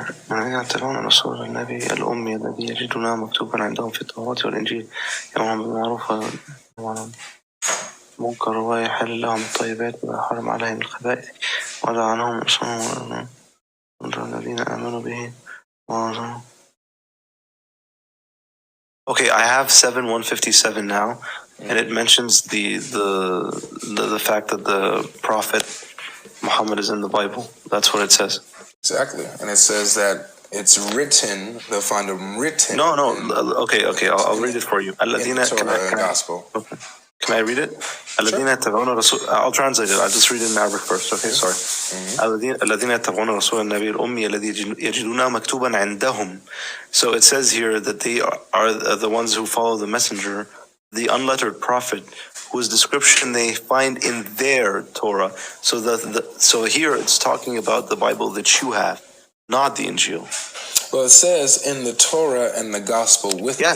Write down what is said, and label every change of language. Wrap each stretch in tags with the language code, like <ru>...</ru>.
<ar>الذين يتبعون الرسول النبي الأمي الذي يجدونه مكتوبا عندهم في التوراة والإنجيل يأمرهم بالمعروف وينهون عن المنكر ويحل لهم الطيبات ويحرم عليهم الخبائث ولعنهم أصنامهم الذين آمنوا به.</ar> <en>Okay, I have 7:157 now, and it mentions the fact that the Prophet Muhammad is in the Bible. That's what it says. Exactly. And it says that it's written, they'll find them written. No. Okay. I'll read it for you. In the Torah and Gospel. Okay. Can I read it? I'll translate it. I'll just read it in Arabic first. Okay, sorry.</en> <ar>الذين يتبعون رسول النبي الأمي الذي يجدونه مكتوبا عندهم.</ar> <en>So it says here that they are the ones who follow the messenger, the unlettered prophet, whose description they find in their Torah. So here it's talking about the Bible that you have, not the Injeel. Well, it says in the Torah and the Gospel with them.</en>